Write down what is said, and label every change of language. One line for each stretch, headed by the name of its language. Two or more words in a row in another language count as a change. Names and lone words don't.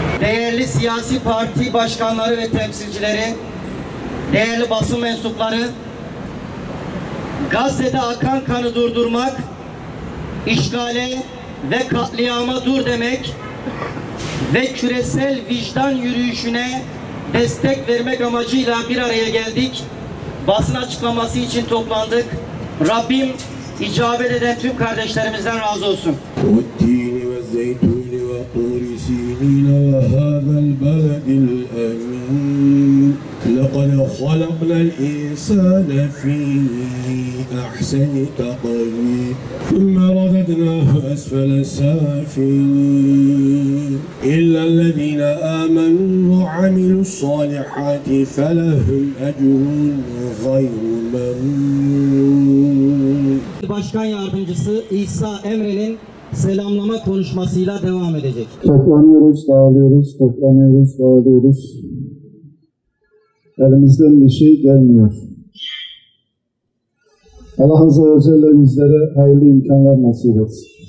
Turkish: değerli siyasi parti başkanları ve temsilcileri, değerli basın mensupları, Gazze'de akan kanı durdurmak, işgale ve katliama dur demek ve küresel vicdan yürüyüşüne destek vermek amacıyla bir araya geldik. Basın açıklaması için toplandık. Rabbim icabet eden tüm kardeşlerimizden razı olsun.
Arabic: لقد خلقنا الإنسان في أحسن تقويم ثم رددناه أسفل سافلين إلا الذين آمنوا وعملوا الصالحات فلهم أجر غير ممنون.
Turkish: Başkan Yardımcısı İsa Emre'nin selamlama konuşmasıyla devam edecek. Toplanıyoruz, dağılıyoruz, toplanıyoruz, dağılıyoruz. Elimizden bir şey gelmiyor. Allah
Arabic: Azze ve Celle
Turkish: bizlere hayırlı imkanlar nasip etsin.